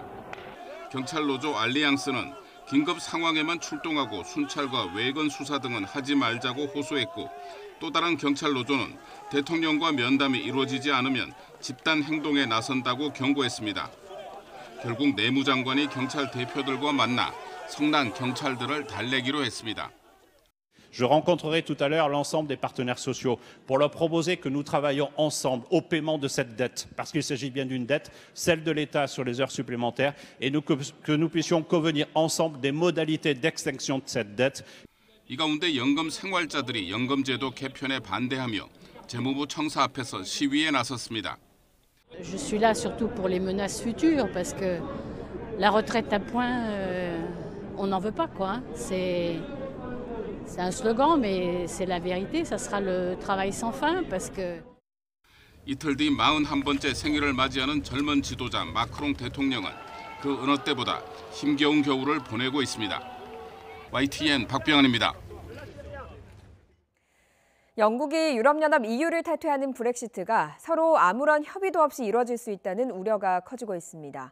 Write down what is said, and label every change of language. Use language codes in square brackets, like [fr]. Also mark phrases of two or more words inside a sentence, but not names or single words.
[ko] 경찰노조 알리앙스는 긴급 상황에만 출동하고 순찰과 외근 수사 등은 하지 말자고 호소했고, 또 다른 경찰노조는 대통령과 면담이 이루어지지 않으면 집단 행동에 나선다고 경고했습니다. 결국 내무장관이 경찰 대표들과 만나 성난 경찰들을 달래기로 했습니다. [fr] Je rencontrerai tout à l'heure l'ensemble des partenaires sociaux pour leur proposer que nous travaillions ensemble au paiement de cette dette, parce qu'il s'agit bien d'une dette, celle de l'État sur les heures supplémentaires, et que nous puissions convenir ensemble des modalités d'extinction de cette dette. [ko] 이 가운데 연금 생활자들이 연금제도 개편에 반대하며 재무부 청사 앞에서 시위에 나섰습니다. [fr] Je suis là surtout pour les menaces futures, parce que la retraite à point, on n'en veut pas, quoi. C'est un slogan, mais c'est la vérité. Ça sera le travail sans fin, parce que. [ko] 이틀 뒤 41번째 생일을 맞이하는 젊은 지도자 마크롱 대통령은 그 어느 때보다 힘겨운 겨울을 보내고 있습니다. YTN 박병환입니다. 영국이 유럽연합 EU를 탈퇴하는 브렉시트가 서로 아무런 협의도 없이 이뤄질 수 있다는 우려가 커지고 있습니다.